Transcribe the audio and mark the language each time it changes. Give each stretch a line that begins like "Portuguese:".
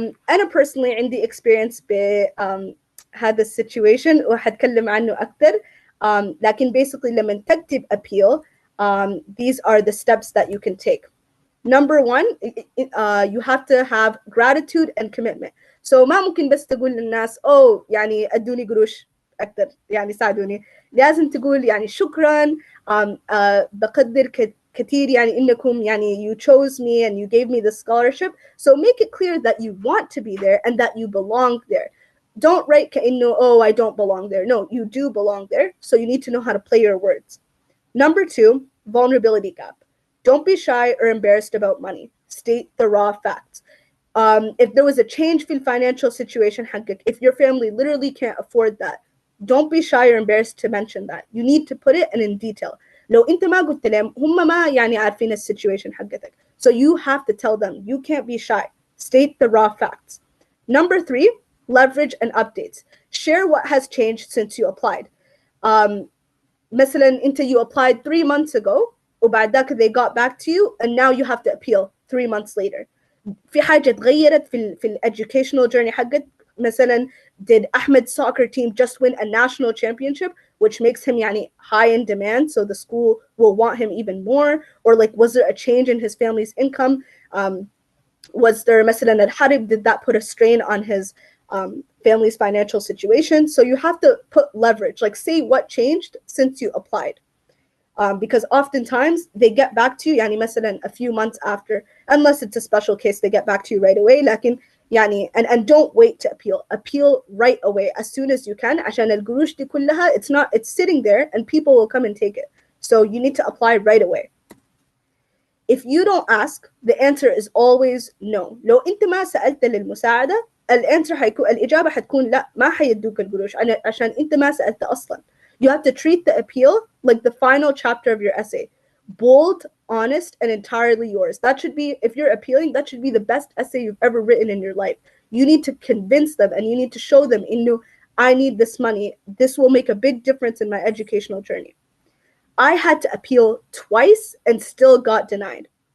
Arabic: انا personally عندي experience بهذا situation وحتكلم عنه اكثر. لكن
English: basically
Arabic: لما تكتب
English: appeal, these are the steps that you can take. Number 1, you have to have gratitude and commitment. So
Arabic: ما ممكن بس تقول للناس يعني ادوني قروش اكثر يعني ساعدوني. لازم تقول يعني شكرا، بقدر كتير يعني إنكم يعني
English: you chose me and you gave me the scholarship. So make it clear that you want to be there and that you belong there. Don't write
Arabic: كأنه
English: oh I don't belong there. No, you do belong there. So you need to know how to play your words. Number 2, vulnerability gap. Don't be shy or embarrassed about money. State the raw facts. If there was a change in financial situation
Arabic: حقك,
English: if your family literally can't afford that, don't be shy or embarrassed to mention that. You need to put it in detail.
Arabic: لو انت ما قلت لهم هم ما يعني عارفين السيتويشن حقتك.
English: So you have to tell them. You can't be shy. State the raw facts. Number 3, leverage and updates. Share what has changed since you applied.
Arabic: مثلا انت
English: you applied 3 months ago
Arabic: وبعد ذاك
English: they got back to you and now you have to appeal 3 months later.
Arabic: في حاجة تغيرت في
English: educational journey
Arabic: حقك. مثلا
English: did Ahmed's soccer team just win a national championship, which makes him
Arabic: يعني
English: high in demand, so the school will want him even more? Or like, was there a change in his family's income? Was there
Arabic: مثلا الحرب,
English: did that put a strain on his family's financial situation? So you have to put leverage, like say what changed since you applied. Because oftentimes they get back to you
Arabic: يعني مثلا
English: a few months after, unless it's a special case they get back to you right away.
Arabic: لكن يعني
English: and don't wait to appeal right away as soon as you can
Arabic: عشان القروش دي كلها
English: it's sitting there and people will come and take it. So you need to apply right away. If you don't ask, the answer is always no.
Arabic: لو انت ما سألت للمساعدة الإجابة حتكون لا ما حيدوك القروش عشان انت ما سألت أصلا.
English: You have to treat the appeal like the final chapter of your essay. Bold, honest, and entirely yours. That should be, if you're appealing, that should be the best essay you've ever written in your life. You need to convince them and you need to show them, I need this money. This will make a big difference in my educational journey. I had to appeal twice and still got denied.